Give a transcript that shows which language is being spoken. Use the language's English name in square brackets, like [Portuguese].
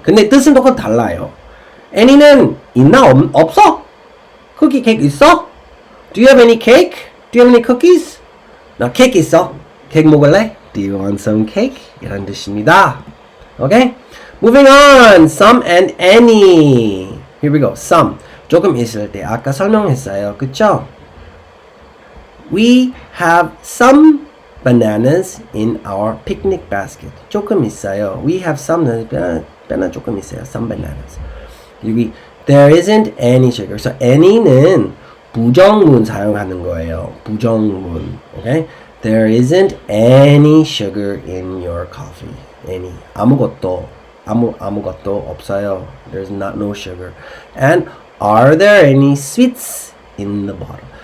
[Korean] 근데 뜻은 똑같 달라요. any는 있나? 없어? 쿠키 케이크 있어? [English] Do you have any cake? Do you have any cookies? [Korean] 나 케이크 있어. 케이크 먹을래? [English] Do you want some cake? [Korean] 이라는 뜻입니다. [English] Okay? Moving on. Some and any. Here we go. Some. [Korean] 조금 있을 때 아까 설명했어요. 그쵸? [English] We have some bananas in our picnic basket. [Korean] 조금 있어요. [English] We have some. [Korean] 바나나 조금 있어요. Some bananas. [English] 여기 there isn't any sugar. [Korean] 그래서 any는 부정문 사용하는 거예요. 부정문. Okay? [English] There isn't any sugar in your coffee. [Korean] Any. 아무것도 없어요. [English] There's no sugar. And are there any sweets in the bottle?